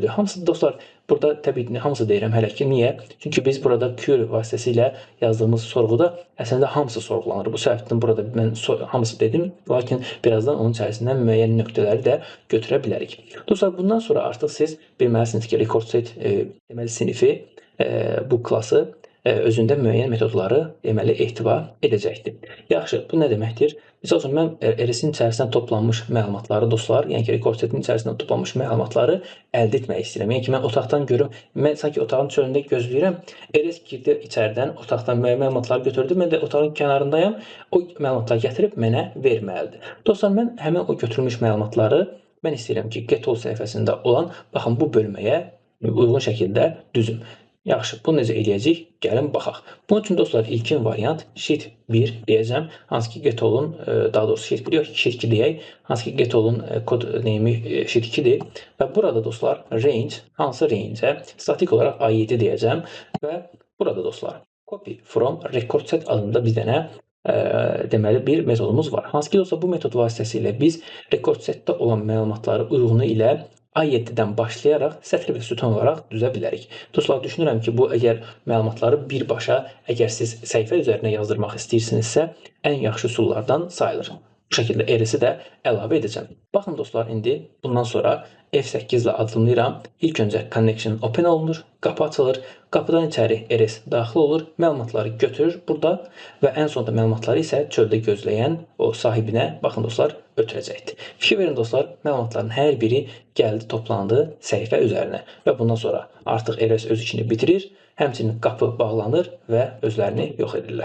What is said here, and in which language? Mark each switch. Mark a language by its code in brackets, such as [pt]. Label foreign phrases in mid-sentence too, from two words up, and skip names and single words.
[az] Hamısı dostlar, burada təbii ki, hamısı deyirəm hələ ki, niyə? Çünki biz burada query vasitəsilə yazdığımız sorğuda əslində hamısı sorğulanır. Bu səbəbdən burada mən hamısı dedim, lakin birazdan onun içərisindən müəyyən nöqtələri də götürə bilərik. Dostlar, bundan sonra artıq siz bilməlisiniz ki, [en] record set [az] deməli sinifi bu klası özündə müəyyən metodları deməli ehtiva edəcəkdir. Yaxşı, bu nə deməkdir? Misal üçün, mən RS-in içərisindən toplanmış məlumatları dostlar, yəni ki, [en] record setin [az] içərisindən toplanmış məlumatları əldə etmək istəyirəm. Yəni ki, mən otaqdan görüm, mən sanki otağın çölündə gözləyirəm, RS girdi içəridən, otaqdan müəyyən məlumatları götürdü, mən də otağın kənarındayım, o məlumatları gətirib mənə verməlidir. Dostlar, mən həmin o götürülmüş məlumatları mən istəyirəm ki, [en] get all [az] səhifəsində olan, baxın, bu bölməyə uyğun şəkildə düzüm. Yaxşı, bunu necə eləyəcəyik? Gəlin baxaq. Bunun üçün dostlar ilkin variant sheet 1 deyəcəm. Hansı ki get-all'un, daha doğrusu sheet 1 yox, sheet 2 deyək. Hansı ki get-all'un kod name'i sheet 2-dir və burada dostlar range, hansı range-ə statik olaraq A7 deyəcəm və burada dostlar [en] copy from record set [az] adında bir dənə deməli bir metodumuz var. Hansı ki dostlar bu metod vasitəsilə biz [en] record setdə [az] olan məlumatları uyğunu ilə A7-dən başlayaraq sətr və sütun olaraq düzə bilərik. Dostlar, düşünürəm ki, bu əgər məlumatları birbaşa, əgər siz səhifə üzərinə yazdırmaq istəyirsinizsə, ən yaxşı üsullardan sayılır. Bu şəkildə RS-i də əlavə edəcəm. Baxın dostlar, indi bundan sonra F8 ilə adımlayıram. İlk öncə [en] connection open [az] olunur, qapı açılır. Qapıdan içəri RS daxil olur, məlumatları götürür burada və ən sonunda məlumatları isə çöldə gözləyən o sahibinə, baxın dostlar, ötürəcəkdir. Fikir verin dostlar, məlumatların hər biri gəldi, toplandı səhifə üzərinə və bundan sonra artıq RS öz işini bitirir, həmçinin qapı bağlanır və özlərini yox edirlər.